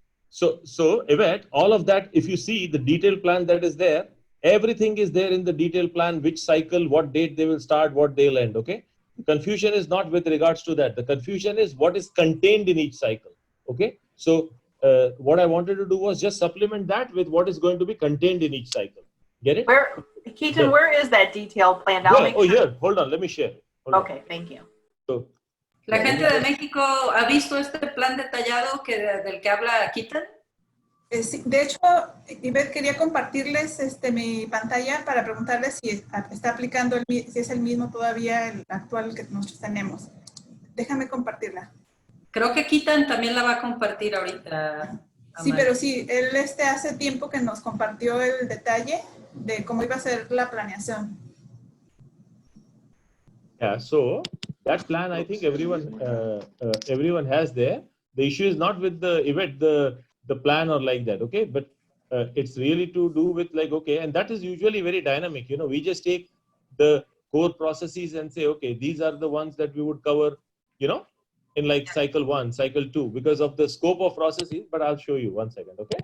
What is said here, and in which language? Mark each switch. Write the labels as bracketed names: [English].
[English] So Yvette, all of that, if you see the detailed plan that is there, everything is there in the detailed plan, which cycle, what date they will start, what they'll end, okay? The confusion is not with regards to that. The confusion is what is contained in each cycle, okay? So what I wanted to do was just supplement that with what is going to be contained in each cycle. Get it? Keaton, where is that detailed plan? Here, hold on, let me share. Okay, thank you. So, [Spanish] ¿La gente de México ha visto este plan detallado del que habla Keaton? Sí, de hecho, Ivette, quería compartirles mi pantalla para preguntarles si está aplicando, si es el mismo todavía el actual que nosotros tenemos. Déjame compartirla. Creo que Keaton también la va a compartir ahorita. Sí, pero sí, él hace tiempo que nos compartió el detalle de cómo iba a ser la planeación. [English] Yeah, so that plan, I think everyone has there. The issue is not with the event, the plan or like that, okay? But it's really to do with like, okay, and that is usually very dynamic. We just take the core processes and say, okay, these are the ones that we would cover, in like cycle 1, cycle 2, because of the scope of processes, but I'll show you 1 second, okay?